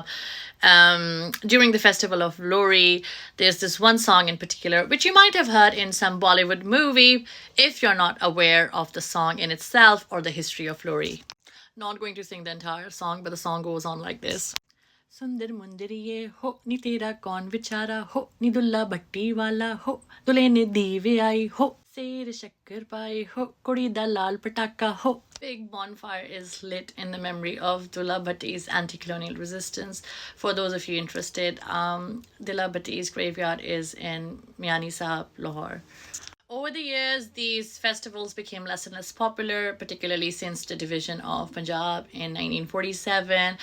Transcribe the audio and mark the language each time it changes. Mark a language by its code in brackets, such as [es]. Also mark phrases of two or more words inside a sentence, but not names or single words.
[en] During the festival of Lohri, there's this one song in particular, which you might have heard in some Bollywood movie if you're not aware of the song in itself or the history of Lohri. Not going to sing the entire song, but the song goes on like this. [pa] ਸੁੰਦਰ ਮੁੰਦਰੀਏ ਹੋ ਨੀ ਤੇਰਾ ਕੌਣ ਵਿਚਾਰਾ ਹੋ ਨੀ ਦੁੱਲਾ ਭੱਟੀ ਵਾਲਾ ਹੋ ਦੁੱਲ੍ਹੇ ਨੇ ਦੀਵੇ ਆਈ ਹੋ ਸੇਰ ਸ਼ੱਕਰ ਪਾਏ ਹੋ ਕੁੜੀ ਦਾ ਲਾਲ ਪਟਾਕਾ ਹੋ. [en] Big bonfire is lit in the memory of Dullah Bhatti's anti-colonial resistance. For those of you interested, Dullah Bhatti's graveyard is in Miani Sahib, Lahore. Over the years, these festivals became less and less popular, particularly since the division of Punjab in 1947.